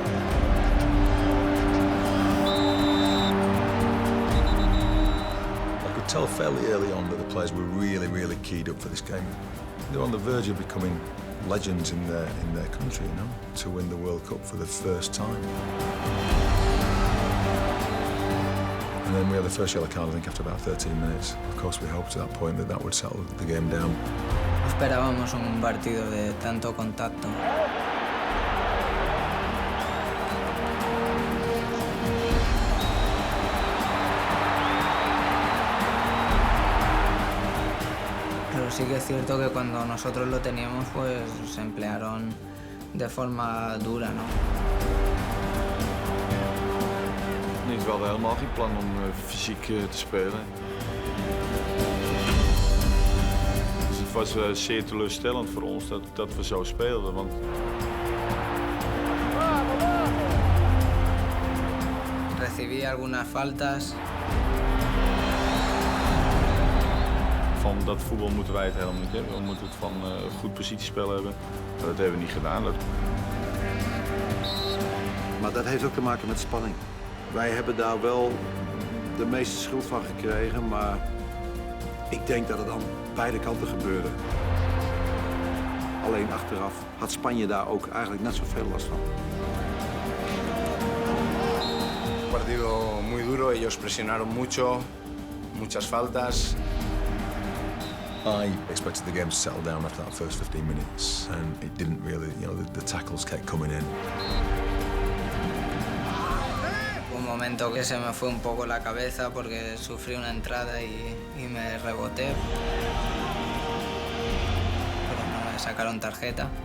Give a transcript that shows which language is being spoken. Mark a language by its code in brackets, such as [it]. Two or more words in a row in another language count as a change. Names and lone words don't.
[en] I could tell fairly early on that the players were really keyed up for this game. They're on the verge of becoming legends in their country, to win the World Cup for the first time. And then we had the first yellow card, I think, after about 13 minutes. Of course, we hoped at that point that would settle the game down. [es] Esperábamos un partido de tanto contacto. Pero sí que es cierto que cuando nosotros lo teníamos, pues se emplearon de forma dura, ¿no? [nl] We hadden helemaal geen plan om fysiek te spelen. Dus het was zeer teleurstellend voor ons dat we zo speelden. Want [es] Recibí algunas faltas. [nl] van dat voetbal moeten wij het helemaal niet hebben. We moeten het van goed positiespel hebben. Maar dat hebben we niet gedaan. Maar dat heeft ook te maken met spanning. Wij hebben daar wel de meeste schuld van gekregen, maar ik denk dat het aan beide kanten gebeurde. Alleen achteraf had Spanje daar ook eigenlijk net zoveel last van. [es] Un partido muy duro, ellos presionaron mucho, muchas faltas. [en] I expected the game to settle down after that first 15 minutes, and it didn't really. The tackles kept coming in. [es] Un momento que se me fue un poco la cabeza porque sufrí una entrada y me reboté. Pero no me sacaron tarjeta.